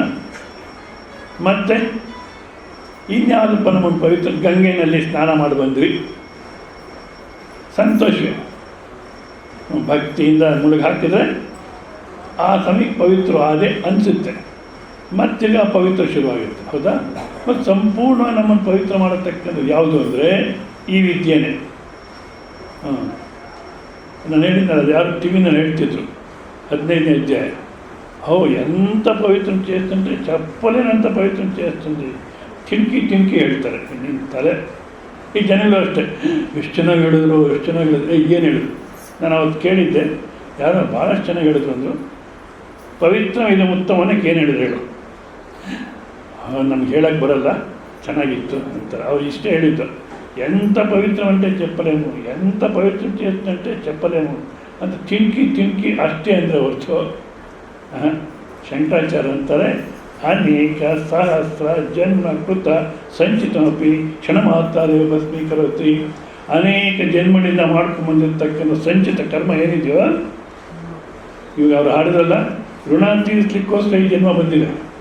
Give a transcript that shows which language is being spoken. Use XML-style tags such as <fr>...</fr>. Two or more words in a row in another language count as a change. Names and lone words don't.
<kn>ಮತ್ತು ಇನ್ಯಾವುದಪ್ಪ ನಮ್ಮನ್ನು ಪವಿತ್ರ, ಗಂಗೆಯಲ್ಲಿ ಸ್ನಾನ ಮಾಡಿ ಬಂದ್ವಿ, ಸಂತೋಷವೇ, ಭಕ್ತಿಯಿಂದ ಮುಳುಗಿ ಹಾಕಿದರೆ ಆ ಸಮಯಕ್ಕೆ ಪವಿತ್ರ ಅದೇ ಅನಿಸುತ್ತೆ. ಮತ್ತೀಗ ಪವಿತ್ರ ಶುರುವಾಗುತ್ತೆ. ಹೌದಾ? ಮತ್ತು ಸಂಪೂರ್ಣ ನಮ್ಮನ್ನು ಪವಿತ್ರ ಮಾಡತಕ್ಕಂಥದ್ದು ಯಾವುದು ಅಂದರೆ ಈ ವಿದ್ಯೆನೇ. ನಾನು ಹೇಳಿದ್ನಲ್ಲ, ಅದು ಯಾರು ಟಿ ವಿನಲ್ಲಿ ಹೇಳ್ತಿದ್ರು, 15ನೇ ಅಧ್ಯಾಯ.</kn> <te>ఎంత పవిత్రం చేస్తుంటే చెప్పలేనంత పవిత్రం చేస్తుంది.</te> <kn>ತಿಂಕಿ ಹೇಳ್ತಾರೆ ನಿನ್ನ ತಲೆ. ಈ ಜನಗಳು ಅಷ್ಟೇ, ಎಷ್ಟು ಚೆನ್ನಾಗಿ ಹೇಳಿದ್ರು, ಏನು ಹೇಳಿದ್ರು. ನಾನು ಅವತ್ತು ಕೇಳಿದ್ದೆ, ಯಾರೋ ಭಾಳಷ್ಟು ಚೆನ್ನಾಗಿ ಹೇಳಿದ್ರು ಅಂದರು. ಪವಿತ್ರ ಇದು ಉತ್ತಮನಕ್ಕೆ ಏನು ಹೇಳಿದ್ರು ಹೇಳು. ನಮ್ಗೆ ಹೇಳೋಕ್ಕೆ ಬರಲ್ಲ, ಚೆನ್ನಾಗಿತ್ತು ಅಂತಾರೆ. ಅವ್ರು ಇಷ್ಟೇ ಹೇಳಿದ್ದು,</kn> <te>ఎంత పవిత్రం అంటే చెప్పలేము, ఎంత పవిత్రం చేస్తుంటే చెప్పలేము.</te> <kn>ಅಂತ ತಿಣುಕಿ ಅಷ್ಟೇ ಅಂದರೆ ಹೊರತು ಶಂಕರಾಚಾರ್ಯ ಅಂತಾರೆ</kn> <sa>अनेक सहस्र जन्म कृत सञ्चितमपि क्षण मात्रदेव भस्मीकरोति.</sa> <kn>ಅನೇಕ ಜನ್ಮಗಳಿಂದ ಮಾಡ್ಕೊಂಡ್ಬಂದಿರ್ತಕ್ಕಂಥ ಸಂಚಿತ ಕರ್ಮ ಏನಿದೆಯೋ, ಇವಾಗ ಅವ್ರು ಹಾಡಿದ್ರಲ್ಲ, ಋಣ ತೀರಿಸ್ಲಿಕ್ಕೋಸ್ಕರ ಈ ಜನ್ಮ ಬಂದಿದೆ.</kn>